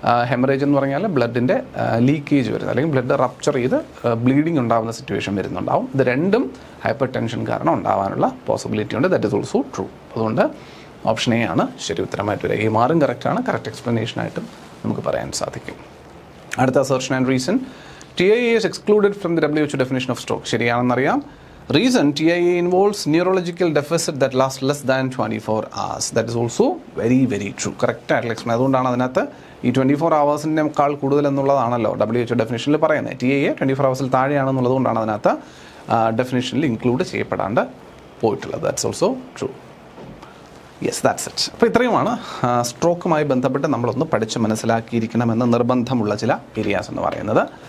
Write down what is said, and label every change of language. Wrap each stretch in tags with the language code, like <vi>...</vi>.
<ml>Haemorrhage എന്ന് പറഞ്ഞാൽ ബ്ലഡിൻ്റെ leakage വരുന്നത്, അല്ലെങ്കിൽ ബ്ലഡ് റപ്ചർ ചെയ്ത് ബ്ലീഡിങ് ഉണ്ടാകുന്ന സിറ്റുവേഷൻ വരുന്നുണ്ടാവും. ഇത് രണ്ടും ഹൈപ്പർ ടെൻഷൻ കാരണം ഉണ്ടാകാനുള്ള പോസിബിലിറ്റി ഉണ്ട്.</ml> <en>That is also true.</en> <ml>അതുകൊണ്ട് ഓപ്ഷൻ എ ആണ് ശരി ഉത്തരമായിട്ട് വരിക. ഈ മാറും കറക്റ്റാണ്. കറക്റ്റ് എക്സ്പ്ലനേഷനായിട്ടും നമുക്ക് പറയാൻ സാധിക്കും.</ml> <en>അടുത്ത assertion and reason TIA is excluded from the WHO definition of stroke.</en> <ml>ശരിയാണെന്നറിയാം.</ml> <en>Reason TIA involves neurological deficit that lasts less than 24 hours. That is also very very true.</en> <ml>Correct ആയിട്ടുള്ള എക്സ്പ്ലെയിൻ. അതുകൊണ്ടാണ് അതിനകത്ത് ഈ 24 hours-നേക്കാൾ കൂടുതൽ എന്നുള്ളതാണല്ലോ WHO ഡെഫിനിഷനിൽ പറയുന്നത്. TIA 24 hours താഴെയാണെന്നുള്ളത് കൊണ്ടാണ് അതിനകത്ത് ഡെഫിനിഷനിൽ include ചെയ്യപ്പെടാണ്ട് പോയിട്ടുള്ളത്.</ml> <en>That's also true. Yes, that's it.</en> <ml>അപ്പോൾ ഇത്രയുമാണ് സ്ട്രോക്കുമായി ബന്ധപ്പെട്ട് നമ്മളൊന്ന് പഠിച്ച് മനസ്സിലാക്കിയിരിക്കണമെന്ന് നിർബന്ധമുള്ള ചില ഏരിയാസ് എന്ന് പറയുന്നത്.</ml>